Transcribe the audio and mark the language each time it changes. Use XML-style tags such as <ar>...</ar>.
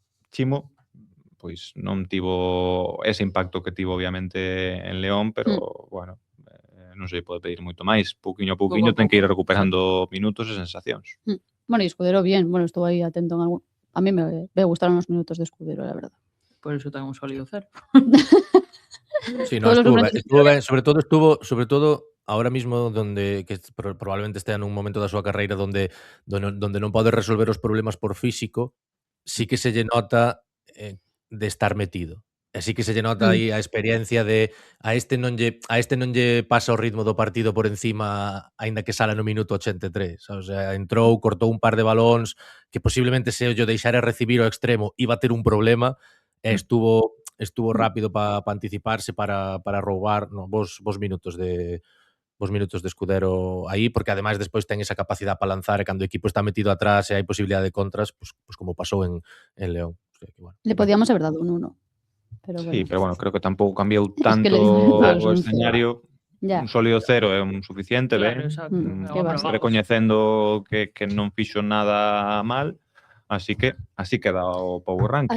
<gl>Chimo pois non tivo ese impacto que tivo obviamente en León, pero bueno, non sei, pode pedir moito máis, pouquiño a pouquiño ten que ir recuperando minutos e sensacións.</gl> <es>Bueno, y Escudero bien, bueno, estuvo ahí atento en algún... A mí me gustaron los minutos de Escudero, la verdad. Por eso tengo un sólido 0.</es> <gl>Sí, no, estuvo ben, sobre todo ahora mismo que probablemente estea nun momento da súa carreira donde non pode resolver os problemas por físico, sí que se lle nota de estar metido. Así que se lle nota aí a experiencia de a este non lle pasa o ritmo do partido por encima aínda que sala no minuto 83. O sea, entrou, cortou un par de balóns que posiblemente se o deixara recibir ao extremo iba a ter un problema e estuvo rápido para anticiparse para roubar vos minutos de Escudero aí, porque ademais despois ten esa capacidade para lanzar e cando o equipo está metido atrás e hai posibilidade de contras, pues como pasou en León. O sea, que, bueno,</gl> <es>Le podíamos haber dado un 1. Pero bueno.</es> <gl>Sí, pero bueno, creo que tampouco cambiou tanto les- o escenario.</gl> <es>Ya.</es> <gl>Un sólido 0 é un suficiente, Claro, ben? exacto.</gl> <es>Que va.</es> <gl>Recoñecendo que non fixo nada mal, así queda o Power Ranking,</gl>